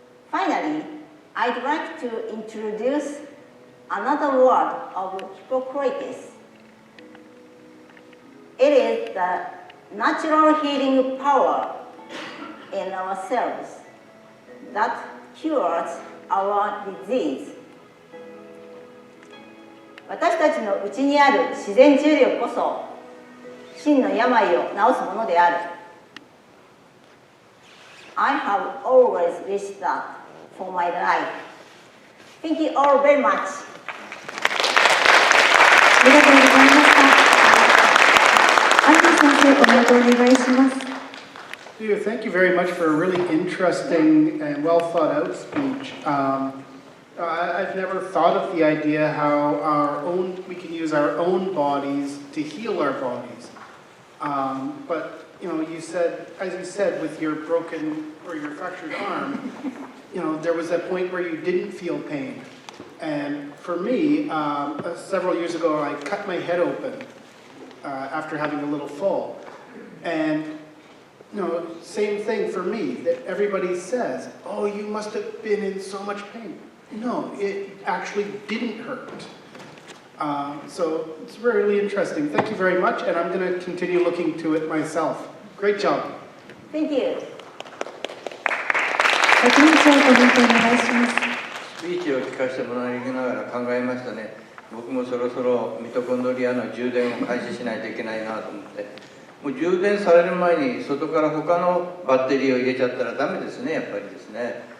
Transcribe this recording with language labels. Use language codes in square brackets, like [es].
[en] Finally, I'd like to introduce another word of Hippocrates. It is the natural healing power in ourselves that cures our disease. [ja] 私たちの内にある自然治療こそ真の病を治すものである。 [en] I have always wished that for my life. Thank you all very much. [ja] ありがとうございました。安藤先生、コメントお願いします。 [en] Thank you very much for a really interesting and well thought out speech. I've never thought of the idea how we can use our own bodies to heal our bodies. But you said, as you said, with your broken or your fractured arm, there was that point where you didn't feel pain. And for me, several years ago, I cut my head open after having a little fall. And same thing for me, that everybody says, oh, you must have been in so much pain. No, it actually didn't hurt. So it's really interesting. Thank you very much, and I'm going to continue looking to it myself. Great job. Thank you. [ja] スピーチを聞かせてもらいながら考えましたね。僕もそろそろミトコンドリアの充電を開始しないといけないなと思って。もう充電される前に外から他のバッテリーを入れちゃったらダメですね、やっぱりですね。